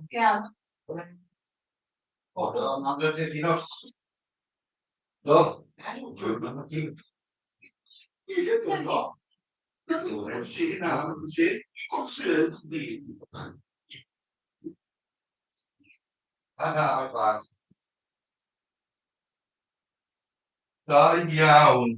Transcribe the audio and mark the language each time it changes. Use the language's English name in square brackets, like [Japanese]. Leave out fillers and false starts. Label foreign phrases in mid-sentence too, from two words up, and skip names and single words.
[Welsh] Iawn. O, [English] I'm gonna you know. No. [Italian] Sì, no, sì. Vai. [Welsh] Da iawn.